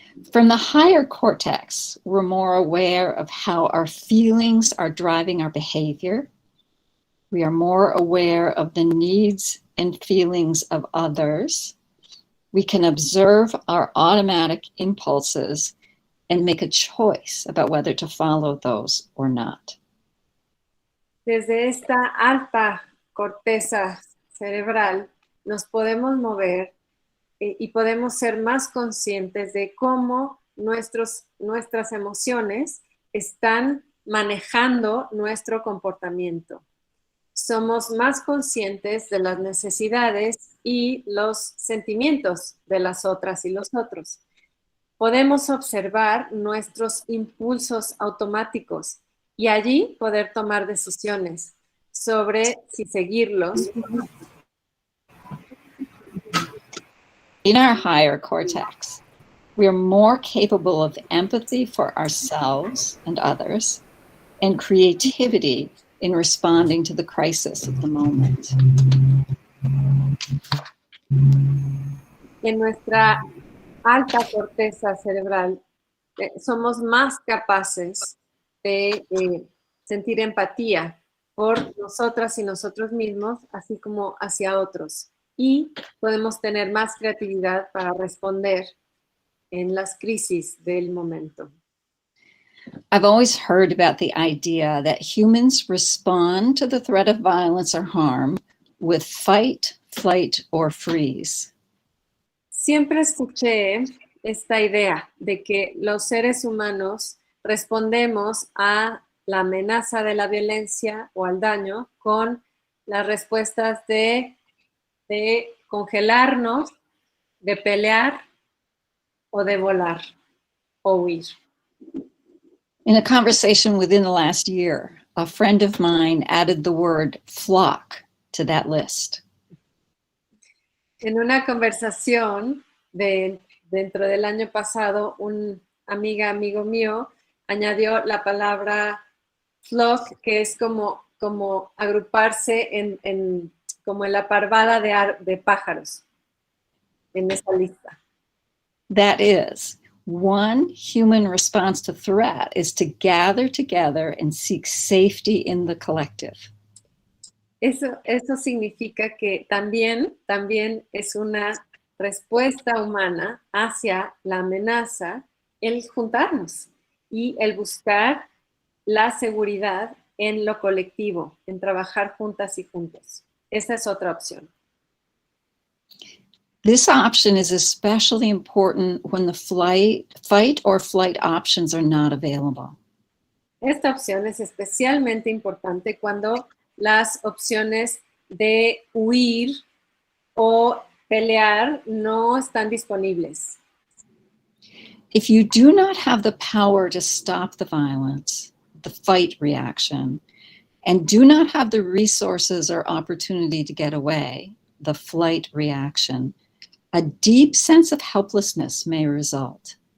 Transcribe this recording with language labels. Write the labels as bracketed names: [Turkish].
[English] From the higher cortex, we're more aware of how our feelings are driving our behavior. We are more aware of the needs and feelings of others. We can observe our automatic impulses and make a choice about whether to follow those or not. [Spanish] Desde esta alta corteza cerebral nos podemos mover y podemos ser más conscientes de cómo nuestras emociones están manejando nuestro comportamiento. Somos más conscientes de las necesidades y los sentimientos de las otras y los otros. Podemos observar nuestros impulsos automáticos y allí poder tomar decisiones sobre si seguirlos. [English] In our higher cortex, we are more capable of empathy for ourselves and others and creativity in responding to the crisis of the moment. [Spanish] En nuestra alta corteza cerebral somos más capaces de sentir empatía por nosotras y nosotros mismos, así como hacia otros. Y podemos tener más creatividad para responder en las crisis del momento. [English] I've always heard about the idea that humans respond to the threat of violence or harm with fight, flight, or freeze. [Spanish] Siempre escuché esta idea de que los seres humanos respondemos a la amenaza de la violencia o al daño con las respuestas de congelarnos, de pelear o de volar o huir. [English] In a conversation within the last year, a friend of mine added the word flock to that list. [Spanish] En una conversación dentro del año pasado, un amigo mío añadió la palabra flock, que es como agruparse como en la parvada de pájaros en esa lista. [English] That is, one human response to threat is to gather together and seek safety in the collective. [Spanish] Eso significa que también es una respuesta humana hacia la amenaza el juntarnos y el buscar la seguridad en lo colectivo, en trabajar juntas y juntos. Esa es otra opción. [English] This option is especially important when the fight or flight options are not available. [Spanish] Esta opción es especialmente importante cuando las opciones de huir o pelear no están disponibles. [English] If you do not have the power to stop the violence, the fight reaction, and do not have the resources or opportunity to get away, the flight reaction, a deep sense of helplessness may result.